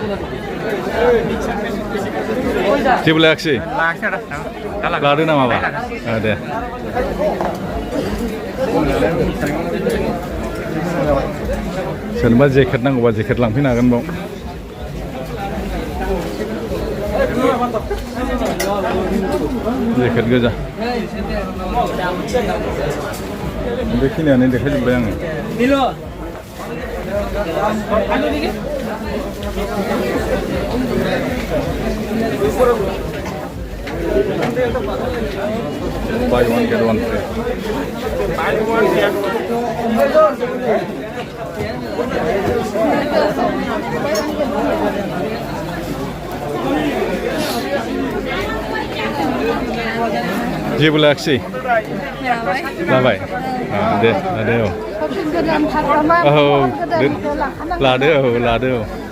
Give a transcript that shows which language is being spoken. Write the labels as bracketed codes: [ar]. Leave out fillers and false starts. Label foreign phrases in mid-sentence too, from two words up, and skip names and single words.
[brx] जेबो लायाखिसै लादो ना माबा दे सोरनोबा जेकेट नांगौबा जेकेट लांफैनो हागोन बाव जेकेट गोजा बेखिनियानो देखायजोब्बाय आङो [en] Buy one get one free. [brx] जेबो लायाखिसै लाबाय दे लादो औ लादो औ लादो औ